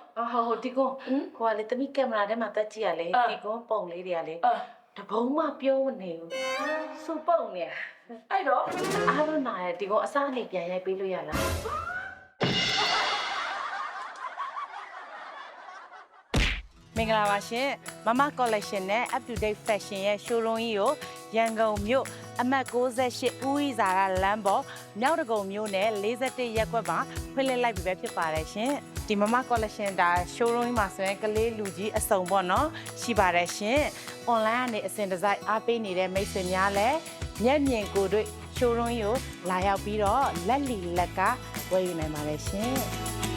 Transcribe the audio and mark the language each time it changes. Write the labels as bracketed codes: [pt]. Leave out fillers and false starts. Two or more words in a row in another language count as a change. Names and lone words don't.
[my] ဟိုဒီကိုကိုကလေတမိကင်မရာထဲမှာတက်ကြည့်ရလေဒီကိုပုံလေးတွေကလေတဘုံမှပြုံးမနေဘူးစူပုံနေ အဲ့တော့ အားလုံးနာရဲ့ဒီကိုအစားနေပြန်ရိုက်ပေးလို့ရလားမင်္ဂလာပါရှင်မမ collection နဲ့ [en] up to date [my] fashion ရဲ့ showroom ကြီးကိုရန်ကုန်မြို့အမှတ်68ဦးဝီဇာကလမ်းပေါ်မြောက်ဒဂုံမြို့နယ်41ရပ်ကွက်မှာဖွင့်လှစ်လိုက်ပြီပဲဖြစ်ပါတယ်ရှင်ဒီမမ collection ဒါ showroom မှာဆိုရင်ကလေးလူကြီးအစုံပေါ့နော်ရှိပါတယ်ရှင် online ကနေအစဉ်တစိုက်အားပေးနေတဲ့မိတ်ဆွေများလည်းမျက်မြင်ကိုယ်တွေ့ showroom ကိုလာရောက်ပြီးတော့လက်လီလက်ကဝယ်ယူနိုင်ပါတယ်ရှင်